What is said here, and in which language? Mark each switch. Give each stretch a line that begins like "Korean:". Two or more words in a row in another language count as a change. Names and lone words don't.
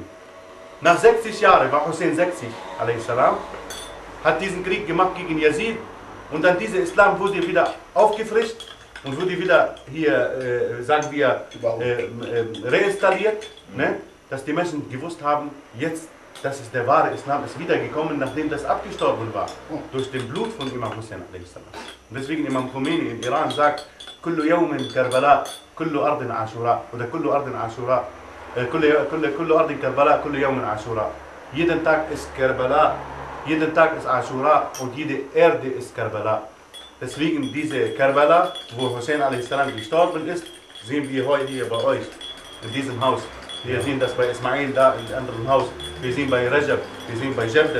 German: Nach 60 Jahren, war Hussein 60, a.s., hat diesen Krieg gemacht gegen Yazid und dann dieser Islam wurde wieder aufgefrischt und wurde wieder hier, sagen wir, reinstalliert, ne? Dass die Menschen gewusst haben, jetzt, das ist der wahre Islam, ist wiedergekommen, nachdem das abgestorben war, durch den Blut von Imam Hussein a.s. Und deswegen Imam Khomeini in Iran sagt,
Arabic: كل يوم كربلاء كل أرض عاشوراء oder كل أرض عاشوراء كل أرض كربلاء كل يوم عاشوراء.
German: Jeden Tag ist Karbala, jeden Tag ist Ashura und jede Erde ist Karbala. Deswegen diese Karbala, wo Hussein a.s. gestorben ist, sehen wir heute hier bei euch, in diesem Haus. Wir sehen das bei Ismail da in einem anderen Haus. Wir sehen bei Rajab, wir sehen bei Jabdat.